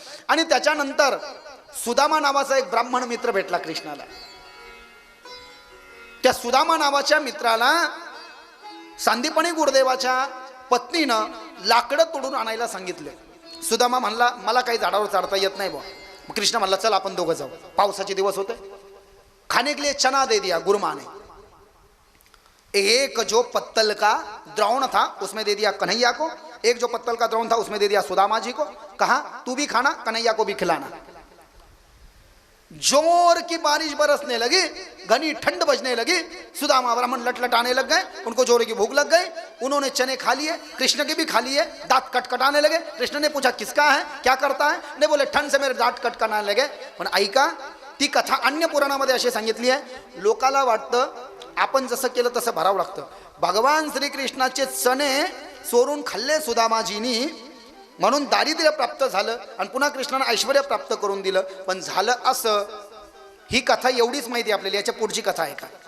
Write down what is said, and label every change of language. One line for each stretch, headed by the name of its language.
Marathi: आणि त्याच्यानंतर सुदामा नावाचा एक ब्राह्मण मित्र भेटला कृष्णाला. त्या सुदामा नावाच्या मित्राला सांदीपणी गुरुदेवाच्या पत्नीनं लाकडं तोडून आणायला सांगितले. सुदामा म्हणला मला काही झाडावर चढता येत नाही बा. कृष्ण म्हणला चल आपण दोघं जाऊ. पावसाचे दिवस होते.
Hindi: खाने के लिए चना दे दिया गुरु माँ ने. एक जो पत्तल का द्रोण था उसमें दे दिया कन्हैया को. एक जो पत्तल का द्रोण था उसमें दे दिया सुदामा जी को. कहा तू भी खाना, कन्हैया को भी खिलाना. जोर की बारिश बरसने लगी, घनी ठंड बजने लगी. सुदामा ब्राह्मण लटलटाने लग गए. उनको जोर की भूख लग गई. उन्होंने चने खा लिए, कृष्ण के भी खा लिए. दांत कटकटाने लगे. कृष्ण ने पूछा किसका है, क्या करता है? ने बोले ठंड से मेरे दांत कटकटाने लगे.
Marathi: पण ऐका, ती कथा अन्य पुराणामध्ये अशी सांगितली आहे. लोकाला वाटतं आपण जसं केलं तसं भरावं लागतं. भगवान श्रीकृष्णाचे चणे चोरून खाल्ले सुदामाजीनी, म्हणून दारिद्र्य प्राप्त झालं आणि पुन्हा कृष्णाने ऐश्वर्य प्राप्त करून दिलं. पण झालं असं, ही कथा एवढीच माहिती आपल्याला. याच्या पुढची कथा आहे का?